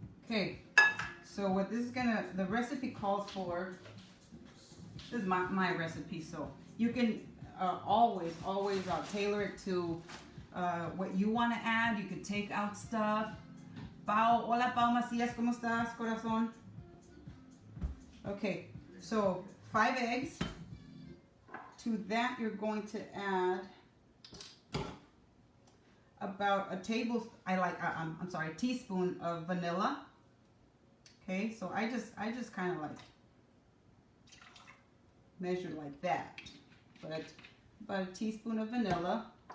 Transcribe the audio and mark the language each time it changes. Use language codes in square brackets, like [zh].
[en] Okay, so what this is the recipe calls for, this is my recipe, so you can always tailor it to what you want to add. You can take out stuff. [es] Pau, hola Pau Macías, ¿cómo estás, corazón? [en] Okay, so 5 eggs. To that, you're going to add about a teaspoon of vanilla. Okay, so I just kind of like measure like that, but about a teaspoon of vanilla.